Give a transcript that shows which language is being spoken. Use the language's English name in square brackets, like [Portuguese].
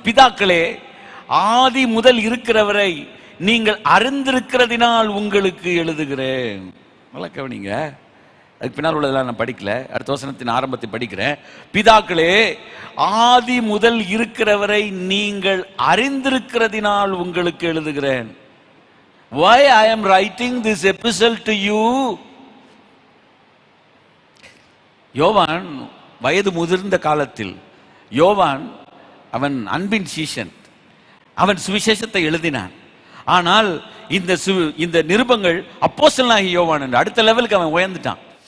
[Tamil] பிதாக்களே, ஆதி முதல் இருக்கிறவரை நீங்கள் அறிந்திருக்கிறதினால் உங்களுக்கு எழுதுகிறேன். நல்லா கவனிங்க, அதுக்கு பின்னால் உள்ளதெல்லாம் நான் படிக்கல, அடுத்த வசனத்தின் ஆரம்பத்தை படிக்கிறேன். பிதாக்களே, ஆதி முதல் இருக்கிறவரை நீங்கள் அறிந்திருக்கிறதினால் உங்களுக்கு எழுதுகிறேன். [English] Why I am writing this epistle to you? [Tamil] யோவான் வயது முதிர்ந்த காலத்தில், யோவான் அவன் அன்பின் சீஷன், அவன் சுவிசேஷத்தை எழுதினான். ஆனால் இந்த நிருபங்கள் அப்போஸ்தலனாகிய யோவான் என்று அடுத்த லெவலுக்கு அவன் உயர்ந்துட்டான்.